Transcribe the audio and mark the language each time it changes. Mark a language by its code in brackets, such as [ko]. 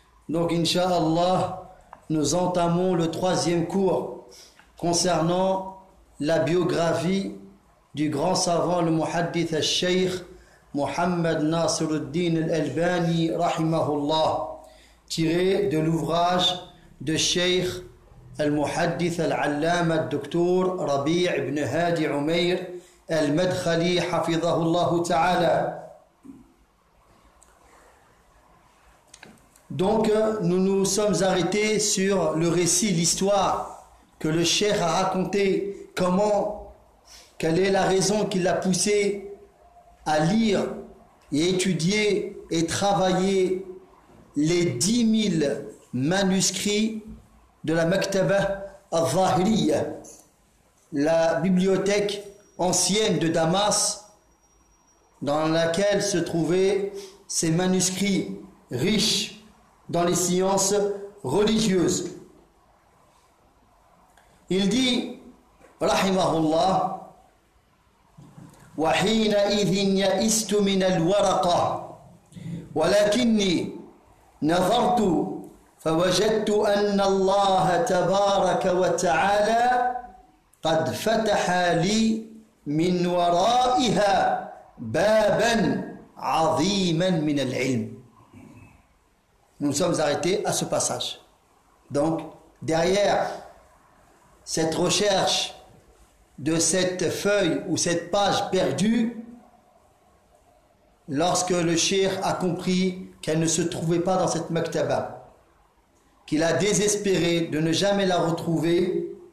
[fr] Donc inshallah nous entamons le troisième cours concernant la biographie du grand savant le muhaddith al-shaykh Mohamed Nasiruddin al-Albani rahimahullah tiré de l'ouvrage de Sheikh al-Muhaddith al-Allama al-Doktour Rabi' ibn Hadi Umayr al-Madkhali hafidhahullahu ta'ala. Donc nous nous sommes arrêtés sur le récit, l'histoire que le Sheikh a raconté, comment, quelle est la raison qui l'a poussé à lire et étudier et travailler les 10 000 manuscrits de la Maktaba al-Zahiriya, la bibliothèque ancienne de Damas, dans laquelle se trouvaient ces manuscrits riches dans les sciences religieuses. Il dit, Rahimahullah, [ar] وحين إذ يئست من الورقة ولكني نظرت فوجدت أن الله تبارك وتعالى قد فتح لي من ورائها بابا عظيما من العلم. [fr] Nous sommes arrêtés à ce passage. Donc derrière cette recherche de cette feuille ou cette page perdue, lorsque le Cheikh a compris qu'elle ne se trouvait pas dans cette maktaba, qu'il a désespéré de ne jamais la retrouver,